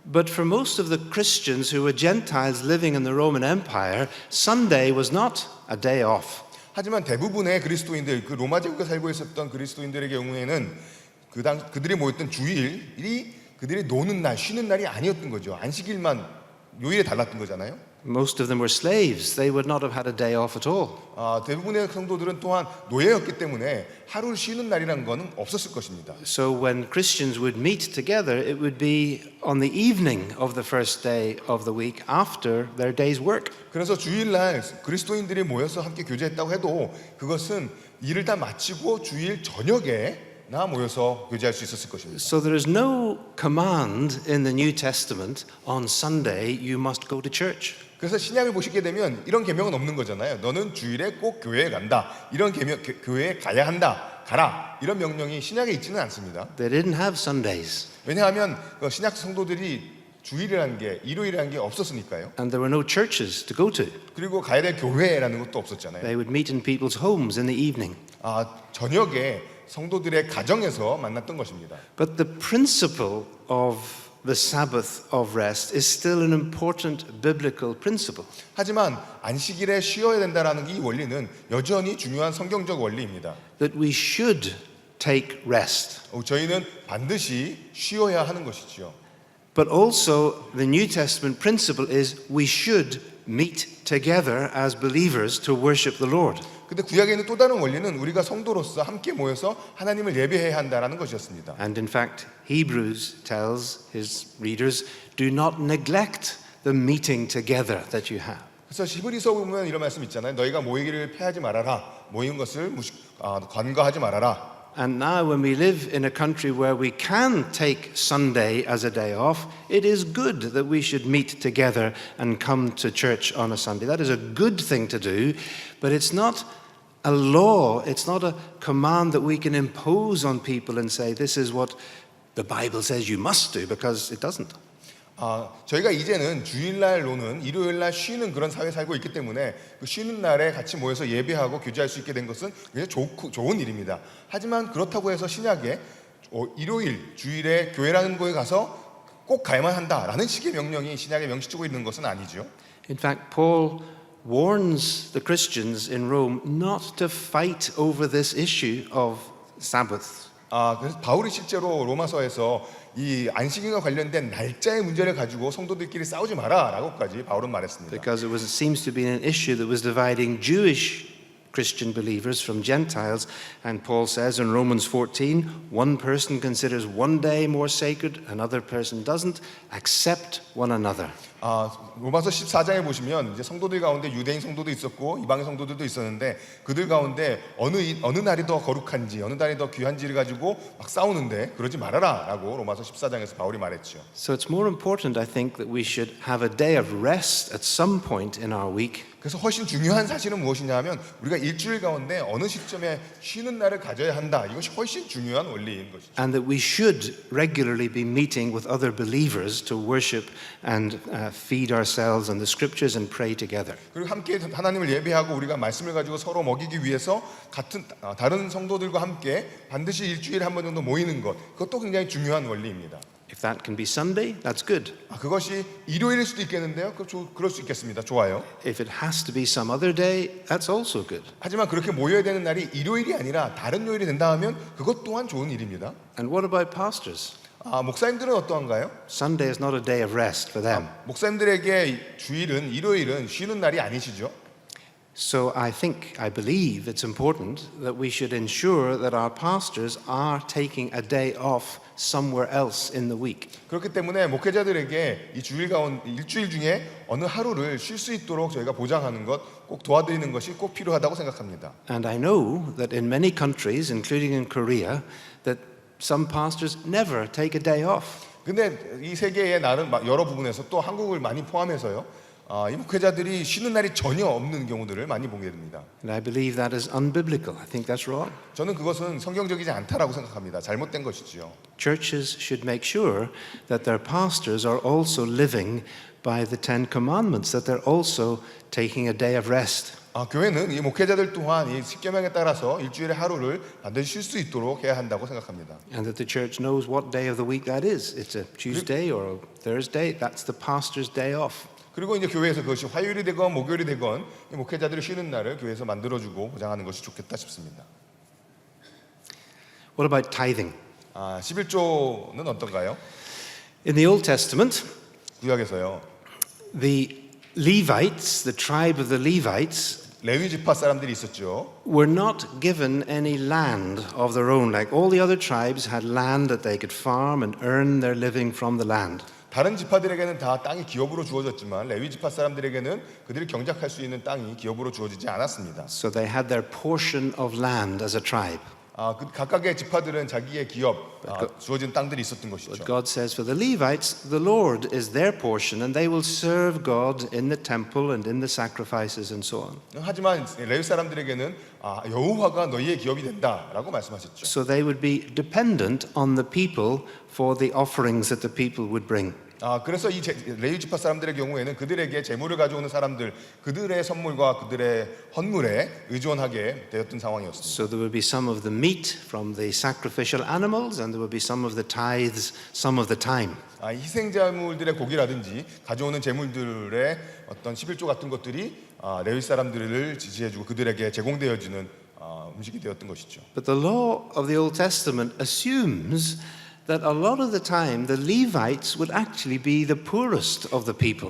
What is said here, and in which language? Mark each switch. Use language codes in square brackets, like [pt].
[en] But for most of the Christians who were Gentiles living in the Roman Empire, Sunday was not a day off. [ko] 하지만 대부분의 그리스도인들, 그 로마 제국에 살고 있었던 그리스도인들의 경우에는 그들이 모였던 주일이 그들이 노는 날, 쉬는 날이 아니었던 거죠. 안식일만 요일에 달랐던 거잖아요. [en] Most of them were slaves. They would not have had a day off at all. [ko] 대부분의 성도들은 또한 노예였기 때문에 하루를 쉬는 날이라는 것은 없었을 것입니다. [en] So when Christians would meet together, it would be on the evening of the first day of the week after their day's work. [ko] 그래서 주일날 그리스도인들이 모여서 함께 교제했다고 해도 그것은 일을 다 마치고 주일 저녁에나 모여서 교제할 수 있었을 것입니다. [en] So there is no command in the New Testament on Sunday you must go to church. [ko] 그래서 신약을 보시게 되면 이런 계명은 없는 거잖아요. 너는 주일에 꼭 교회에 간다. 이런 계명, 교회에 가야 한다. 가라. 이런 명령이 신약에 있지는 않습니다. [en] They didn't have Sundays, [ko] 왜냐하면 그 신약 성도들이 주일이라는 게 일요일이라는 게 없었으니까요. [en] and there were no churches to go to. [ko] 그리고 가야 될 교회라는 것도 없었잖아요. [en] They would meet in people's homes in the evening. [ko] 저녁에 성도들의 가정에서 만났던 것입니다. [en] But the principle of the Sabbath of rest is still an important biblical principle. [ko] 하지만 안식일에 쉬어야 된다라는 이 원리는 여전히 중요한 성경적 원리입니다. [en] That we should take rest. [ko] 저희는 반드시 쉬어야 하는 것이지요. [en] But also the New Testament principle is we should meet together as believers to worship the Lord. [ko] 근데 구약에 있는 또 다른 원리는 우리가 성도로서 함께 모여서 하나님을 예배해야 한다라는 것이었습니다. [en] And in fact, Hebrews tells his readers, do not neglect the meeting together that you have. [ko] 그래서 히브리서 보면 이런 말씀 있잖아요. 너희가 모이기를 패하지 말아라. 모이는 것을 간과하지 말아라. [en] And now when we live in a country where we can take Sunday as a day off, it is good that we should meet together and come to church on a Sunday. That is a good thing to do, but it's not a law, it's not a command that we can impose on people and say this is what the Bible says you must do, because it doesn't. [ko] 저희가 이제는 주일날로는 일요일날 쉬는 그런 사회에 살고 있기 때문에 그 쉬는 날에 같이 모여서 예배하고 교제할 수 있게 된 것은 굉장히 좋은 일입니다. 하지만 그렇다고 해서 신약에 일요일 주일에 교회라는 곳에 가서 꼭 가야만 한다라는 식의 명령이 신약에 명시되고 있는 것은 아니죠. [en] In fact, Paul warns the Christians in Rome not to fight over this issue of Sabbath. [ko] 그래서 바울이 실제로 로마서에서 이 안식일과 관련된 날짜의 문제를 가지고 성도들끼리 싸우지 마라라고까지 바울은 말했습니다. [en] Because it seems to be an issue that was dividing Jewish Christian believers from Gentiles. And Paul says in Romans 14, one person considers one day more sacred, another person doesn't. Accept one another. [ko] 로마서 14장에 보시면 이제 성도들 가운데 유대인 성도도 있었고 이방인 성도들도 있었는데 그들 가운데 어느 날이 더 거룩한지 어느 날이 더 귀한지를 가지고 막 싸우는데 그러지 말아라라고 로마서 14장에서 바울이 말했죠. [en] So it's more important, I think, that we should have a day of rest at some point in our week. [ko] 그래서 훨씬 중요한 사실은 무엇이냐면 우리가 일주일 가운데 어느 시점에 쉬는 날을 가져야 한다. 이것이 훨씬 중요한 원리인 것이죠. [en] And that we should regularly be meeting with other believers to worship and feed ourselves on the scriptures and pray together. [ko] 그리고 함께 하나님을 예배하고 우리가 말씀을 가지고 서로 먹이기 위해서 다른 성도들과 함께 반드시 일주일에 한 번 정도 모이는 것, 그것도 굉장히 중요한 원리입니다. [en] If that can be Sunday, that's good. [ko] 그것이 일요일일 수도 있겠는데요. 그럴 수 있겠습니다. 좋아요. [en] If it has to be some other day, that's also good. [ko] 하지만 그렇게 모여야 되는 날이 일요일이 아니라 다른 요일이 된다 하면 그것 또한 좋은 일입니다. [en] And what about pastors? [ko] 목사님들은 어떠한가요? [en] Sunday is not a day of rest for them. [ko] 목사님들에게 주일은 일요일은 쉬는 날이 아니시죠? [en] So I believe it's important that we should ensure that our pastors are taking a day off somewhere else in the week. [ko] 그렇기 때문에 목회자들에게 이 일주일 중에 어느 하루를 쉴 수 있도록 저희가 보장하는 것, 꼭 도와드리는 것이 꼭 필요하다고 생각합니다. [en] And I know that in many countries, including in Korea, that some pastors never take a day off. [ko] 근데 이 세계의 나름 여러 부분에서 또 한국을 많이 포함해서요. 이 목회자들이 쉬는 날이 전혀 없는 경우들을 많이 보게 됩니다. [en] And I believe that is unbiblical. I think that's wrong. [ko] 저는 그것은 성경적이지 않다라고 생각합니다. 잘못된 것이지요. [en] Churches should make sure that their pastors are also living by the Ten Commandments, that they're also taking a day of rest. [ko] 교회는 이 목회자들 또한 이 십계명에 따라서 일주일에 하루를 반드시 쉴 수 있도록 해야 한다고 생각합니다. [en] And that the church knows what day of the week that is. It's a Tuesday or a Thursday. That's the pastor's day off. [ko] 그리고 이제 교회에서 그것이 화요일이 되건 목요일이 되건 이 목회자들이 쉬는 날을 교회에서 만들어주고 보장하는 것이 좋겠다 싶습니다. [en] What about tithing? [ko] 11조는 어떤가요? [en] In the Old Testament, [ko] 구약에서요. [en] the Levites, the tribe of the Levites, [ko] 레위 지파 사람들이 있었죠. [en] were not given any land of their own. Like all the other tribes had land that they could farm and earn their living from the land. [ko] 다른 지파들에게는 다 땅이 기업으로 주어졌지만 레위 지파 사람들에게는 그들이 경작할 수 있는 땅이 기업으로 주어지지 않았습니다. [en] So they had their portion of land as a tribe. [ko] 그 각각의 지파들은 자기의 기업 주어진 땅들이 있었던 [en] But [ko] 것이죠. [en] God says for the Levites, the Lord is their portion and they will serve God in the temple and in the sacrifices and so on. [ko] 하지만 레위 사람들에게는 여호와가 너희의 기업이 된다라고 말씀하셨죠. [en] So they would be dependent on the people for the offerings that the people would bring. [ko] 그래서 이 레위 지파 사람들의 경우에는 그들에게 재물을 가져오는 사람들, 그들의 선물과 그들의 헌물에 의존하게 되었던 상황이었습니다. [en] So there would be some of the meat from the sacrificial animals and there would be some of the tithes some of the time. [ko] 희생자물들의 고기라든지 가져오는 재물들의 어떤 11조 같은 것들이 레위 사람들을 지지해주고 그들에게 제공되어지는 음식이 되었던 것이죠. [en] But the law of the Old Testament assumes that a lot of the time the Levites would actually be the poorest of the people.